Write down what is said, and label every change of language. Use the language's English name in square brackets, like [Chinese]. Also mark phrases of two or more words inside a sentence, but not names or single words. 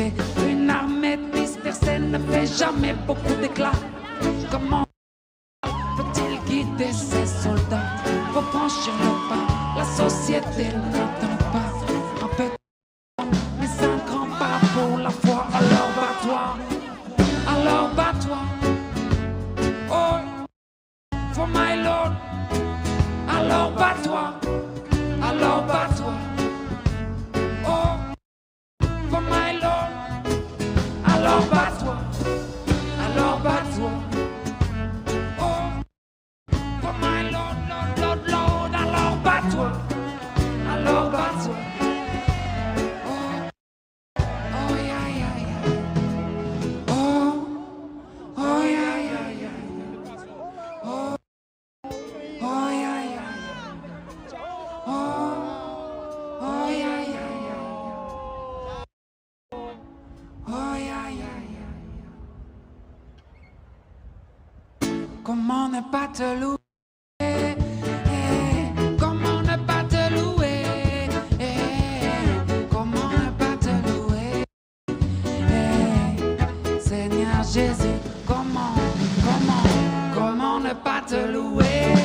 [French] Une armée dispersée ne fait jamais beaucoup d'éclat. Comment peut-il guider ses soldats? Faut franchir le pas, la société n'attend pas un petit mais un grand pas pour la foi. Alors bats-toi, alors bats-toi, [English] oh, for my Lord. [French] Alors bats-toi, alors bats-toi, [English] oh, for my Lord. [French] Alors bats-toi, alors bats-toi, [English] oh, for my Lord, Lord, Lord, Lord. [French] Alors bats-toi, alors bats-toi, oh, oh, yeah, yeah, yeah, oh, oh, yeah, yeah, yeah, oh, oh, yeah, yeah, yeah, oh, oh, yeah, yeah, yeah, oh, yeah, yeah, yeah. Comment ne pas te louer? Comment ne pas te louer? Comment ne pas te louer? Seigneur Jésus, comment ne pas te louer?